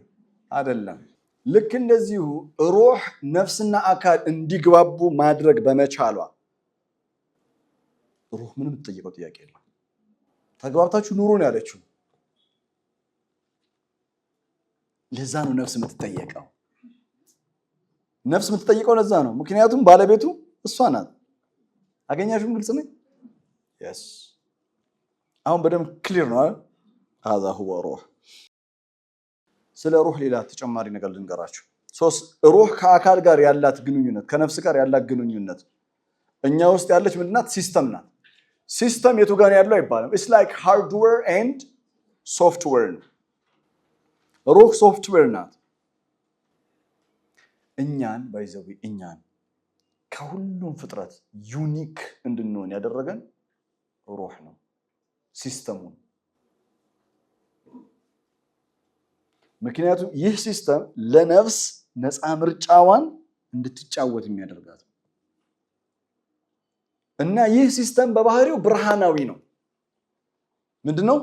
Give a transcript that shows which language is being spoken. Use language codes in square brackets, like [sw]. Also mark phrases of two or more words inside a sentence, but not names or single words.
[am] አይደለም። ልክ እንደዚሁ ሩህ ነፍስና አካል እንዲግባቡ ማድረግ በመቻሏ ሩህ ምንም የምትጠይቀው ጥያቄ የለም። ተግባብታችሁ ኑሩ ነው ያለችው። ለዛ ነው ነፍስ የምትጠየቀው። ነፍስ የምትጠይቀው ለዛ ነው። ምክንያቱም ባለቤቱ እሷ ናት። አገኛችሁም? ግልጽ ነው። yes አሁን በደንብ ክሊር ነው አይደል? [ar] هذا هو روح። [am] ስለ ሩህ ሌላ ተጨማሪ ነገር ልንገራችሁ። ሩህ ከአካል ጋር ያላት ግንኙነት፣ ከነፍስ ጋር ያላት ግንኙነት እኛ ውስጥ ያለች ምንድናት? ሲስተም ናት። ሲስተም የቱ ጋር ያለው አይባልም። [en] it's like hardware and software [am] ነው። ሩህ ሶፍትዌር ናት። እኛን እኛን ከሁሉም ፍጥረት ዩኒክ እንድንሆን ያደረገን ሩህ ነው። ሲስተሙን ምክንያቱም ይህ ሲስተም ለነፍስ ነፃ ምርጫዋን እንድትጫወት የሚያደርጋት እና ይህ ሲስተም በባህሪው ብርሃናዊ ነው። ምንድነው?